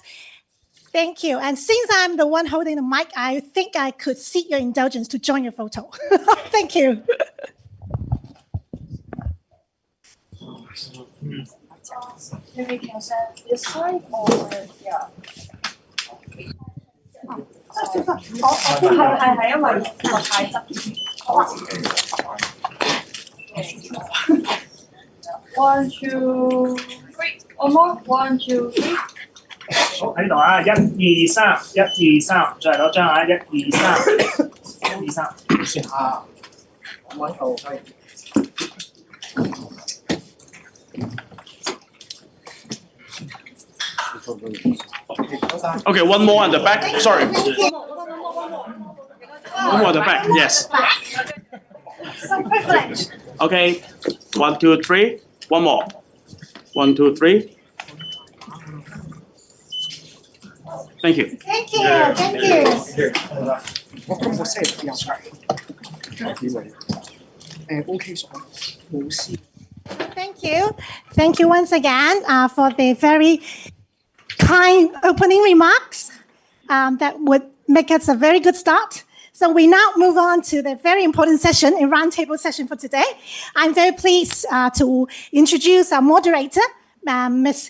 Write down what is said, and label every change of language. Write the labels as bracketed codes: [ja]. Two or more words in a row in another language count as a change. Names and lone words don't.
[en] Thank you. And since I'm the one holding the mic, I think I could seek your indulgence to join your photo. Thank you. Maybe can set this side or yeah. [yue] 係因為個太側。 [en] One, two, three. One more. One, two, three. [yue] 好喺呢度啊！1、2、3，1、2、3，再嚟多張啊！1、2、3，1、2、3，算下。我喺度可以。 [en] Okay, one more at the back. Sorry. One more at the back. Yes. So privilege. Okay. 1, 2, 3. One more. 1, 2, 3. Thank you. Thank you. Thank you. [yue] 我咁我 set 入嚟。OK 咗，冇事。 [en] Thank you. Thank you once again for the very kind opening remarks that would make us a very good start. So we now move on to the very important session, a roundtable session for today. I'm very pleased to introduce our moderator, Ms.